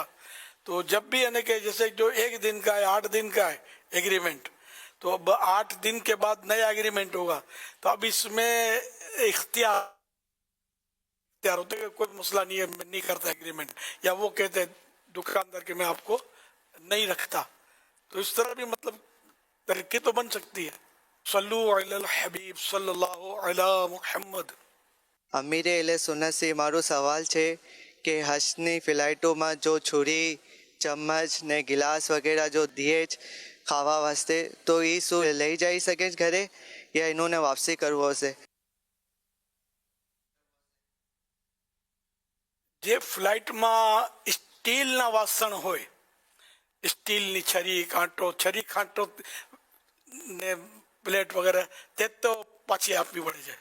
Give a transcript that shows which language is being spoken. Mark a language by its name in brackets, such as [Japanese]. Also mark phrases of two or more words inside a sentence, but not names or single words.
[Urdu] تو جب بھی یعنی کہ جیسے جو 1 دن کا ہے 8 دن کا ہے ایگریمنٹ, تو اب 8 دن کے بعد نیا ایگریمنٹ ہوگا, تو اب اس میں اختیار ہوتا ہے کہ کوئی مسئلہ نہیں ہے, میں نہیں کرتا ایگریمنٹ, یا وہ کہتے دکاندار کہ میں آپ کو نہیں رکھتا. تو اس طرح بھی مطلب ترقی تو بن سکتی ہے. [Arabic] صلو علی الحبیب صلی اللہ علی محمد. [Gujarati] અમીર એલે સુન્નત से મારો સવાલ છે કે હજની ફ્લાઇટોમાં જો છુરી ચમચ ને ગિલાસ વગેરે જો દીએ જ ખાવા વાસ્તે, તો એ શું લઈ જઈ શકે છે ઘરે યા એનોને વાપસી કરવો હશે? જે ફ્લાઇટમાં સ્ટીલના વાસણ હોય, સ્ટીલની છરી કાંટો ને પ્લેટ વગેરે તે તો પાછી આપવી પડે છે.